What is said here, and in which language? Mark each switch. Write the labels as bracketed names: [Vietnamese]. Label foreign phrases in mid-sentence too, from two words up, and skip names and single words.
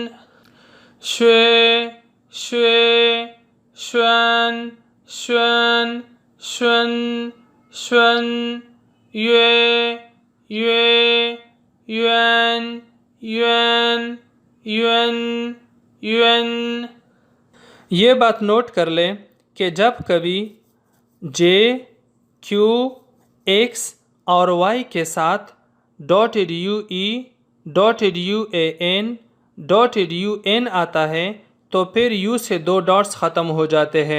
[Kashmiri] شے شے شوان شوان شون شون یہ یوان یوان یون یون. [Urdu] یہ بات نوٹ کر لیں کہ جب کبھی جے کیو ایکس اور وائی کے ساتھ .due .dan آتا ہے تو پھر یو سے 2 ڈاٹس ختم ہو جاتے ہیں.